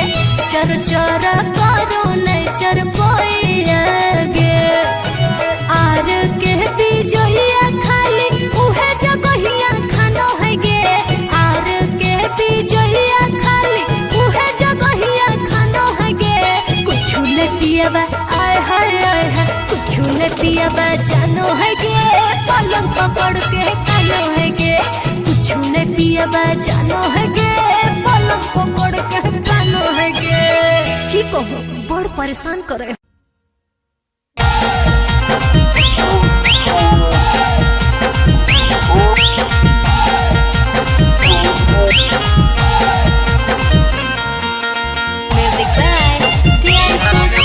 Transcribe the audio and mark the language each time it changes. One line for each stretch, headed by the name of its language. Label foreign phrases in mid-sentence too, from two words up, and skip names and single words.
Angika: चर चर करो ने चर पोइए गे। आर के बीजइया खाली उहे जगहिया खानो है गे। आर के बीजइया खाली उहे जगहिया खानो है गे। कुछ न पियाबा आय हाय आय है कुछ न पियाबा जानो है गे। पलंग पकड़ के कानो है गे कुछ न पियाबा जानो है गे। पलंग पकड़ के कानो है गे। की कहो बड़ परेशान करे।
English: Music by Priyansu